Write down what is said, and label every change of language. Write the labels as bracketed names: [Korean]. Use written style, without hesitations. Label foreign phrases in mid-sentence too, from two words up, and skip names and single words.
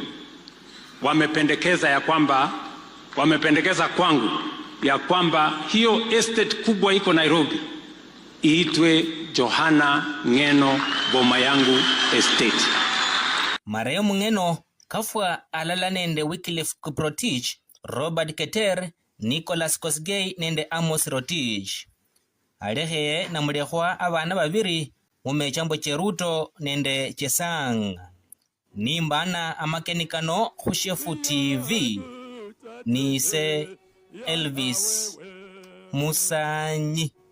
[Swahili] Wamependekeza kwangu ya kwamba hiyo estate kubwa iko Nairobi iitwe Yohana Ng'eno Boma Yangu Estate. [Luyia] Marehemu Ng'eno kafwa alala nende Wycliffe Kiprotich, Robert Keter, Nicholas Kosgei nende Amos Rotich. Aleheye na mulehwa abana babiri mumechambo cheruto nende chesang. Nimbana amakenikano khu Shefu TV. Nise Elvis Musanyi.